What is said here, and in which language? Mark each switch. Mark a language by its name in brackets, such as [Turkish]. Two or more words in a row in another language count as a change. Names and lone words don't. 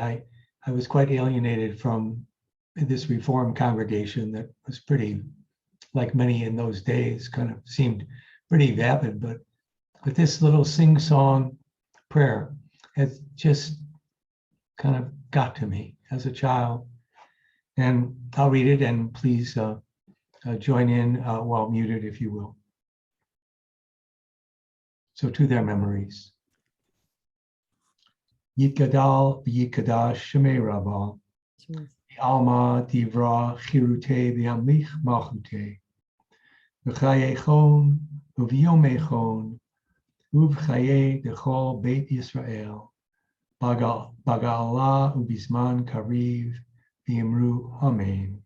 [English] I was quite alienated from this Reformed congregation that was pretty, like many in those days, kind of seemed pretty vapid, but this little sing-song prayer has just kind of got to me as a child. And I'll read it, and please join in while muted, if you will. So to their memories. [Aramaic] Yitgadal v'yitgadash Shemei Rabbah, Alma divra chirute v'amlich malchute, v'chayechon uv'yomechon, uv'chaye dechol Beit Yisrael, baga'ala ubizman kariv v'imru amen.